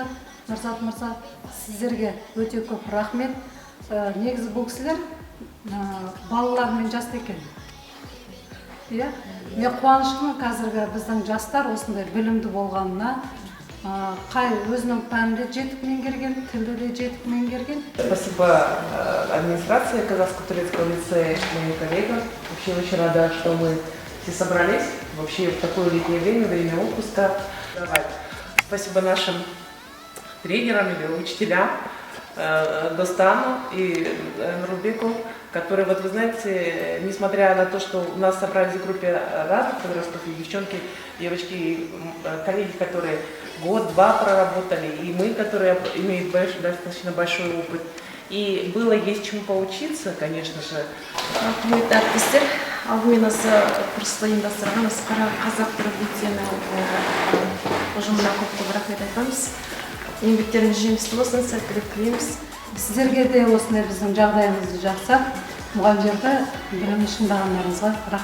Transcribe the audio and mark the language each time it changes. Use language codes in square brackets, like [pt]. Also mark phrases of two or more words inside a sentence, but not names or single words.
[kk] Нұрзат мырза, сіздерге өте көп рахмет. Негізі бұл кісілер балалармен жасты екен. Мен қуаныштымын қазіргі біздің жастар осындай білімді болғанына, қай өзінің пәнді жетік меңгерген, тілді де жетік меңгерген. [ru] Спасибо администрации Казахско-турецкого лицея, моим коллегам. Вообще очень рада, что мы все собрались вообще в такое летнее время отпуска. Спасибо нашим тренерам или учителям, Достану и Нурбеку, которые, вот вы знаете, несмотря на то, что у нас собрались в группе разных возрастов, и девчонки, девочки, и коллеги, которые год-два проработали, и мы, которые имеют достаточно большой опыт, и было есть чему поучиться, конечно же. [kk] Құрметті әріптестер, алдымен осы курсты ұйымдастырған Қазақ тілі лицейінің ұжымына көп рахмет айтамыз. Еңбектеріңіз жемісті болсын, сәттілік тілейміз. Сіздерге де осындай біздің жағдайымызды жақсақ, мұғалімдерді білімін шыңдағандарыңызға рахмет.